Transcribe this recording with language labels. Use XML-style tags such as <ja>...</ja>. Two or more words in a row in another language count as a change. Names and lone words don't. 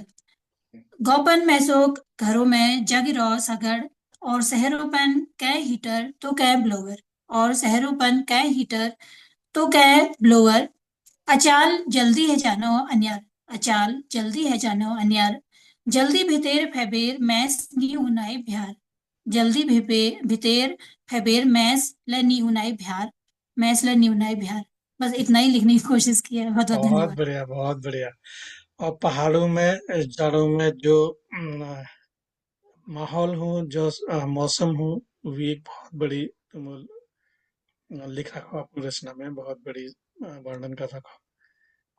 <gbm>गौपन मैसोक घरों में जागी रहो सगड़। और शहरोपन कै हीटर तो कै ब्लोवर। और शहरोपन कै हीटर तो कै ब्लोवर। अचाल जल्दी है जानो अन्यार। अचाल जल्दी है जानो अन्यार। जल्दी भितेर फैबेर मैस नी उनाई भ्यार। जल्दी भितेर फैबेर मैस ल नी उनाई भ्यार। मैस ल नी उनाई भ्यार।</gbm> <hi>बस इतना ही लिखने की कोशिश की है। बहुत बहुत बहुत धन्यवाद। बढ़िया बहुत बढ़िया। और पहाड़ों में जड़ों में जो माहौल हो जो मौसम हो वो एक बहुत बड़ी लिखा हो अपनी रचना में बहुत बड़ी वर्णन कर रखा हो।</hi>